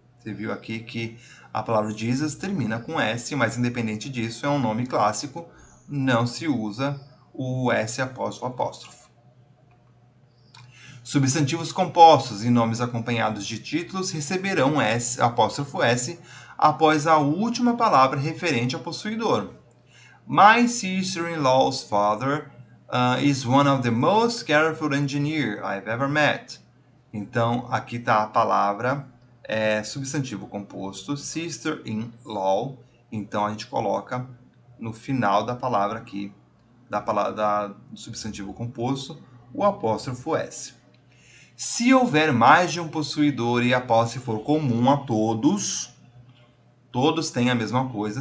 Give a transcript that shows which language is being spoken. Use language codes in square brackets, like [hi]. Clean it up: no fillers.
[pt] Você viu aqui que a palavra Jesus termina com S, mas independente disso, é um nome clássico, não se usa o S após o apóstrofo. Substantivos compostos e nomes acompanhados de títulos receberão apóstrofo S após a última palavra referente ao possuidor. [en] My sister-in-law's father is one of the most careful engineers I've ever met. [pt] Então, aqui está a palavra substantivo composto, sister-in-law. Então, a gente coloca no final da palavra aqui, do substantivo composto, o apóstrofo S. Se houver mais de um possuidor e a posse for comum a todos têm a mesma coisa.